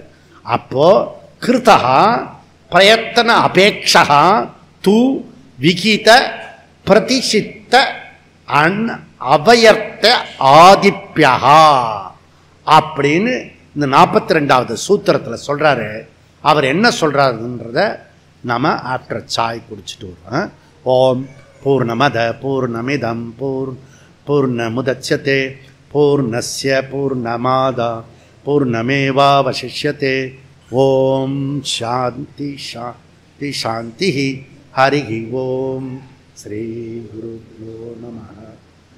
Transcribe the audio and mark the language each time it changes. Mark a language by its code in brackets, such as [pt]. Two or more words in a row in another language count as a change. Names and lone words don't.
[ta] அப்போ [sa] कृता प्रयत्न अपेक्षा तु विहित प्रतिषिद्ध अवैयर्थ्य आदिभ्यः [ta] அப்படின்னு இந்த 42வது சூத்திரத்தில் சொல்றாரு. அவர் என்ன சொல்றாருன்றத நாம ஆஃப்டர் சாய் குடிச்சிட்டு வரோம். [sa] ॐ पूर्णमद पूर्णमिदं पूर्णमुदच्यते पूर्णस्य पूर्णमादा पूर्णमेवावशिष्यते. ॐ शान्ति शान्ति शान्ति. हरि ॐ. श्री गुरुभ्यो नमः.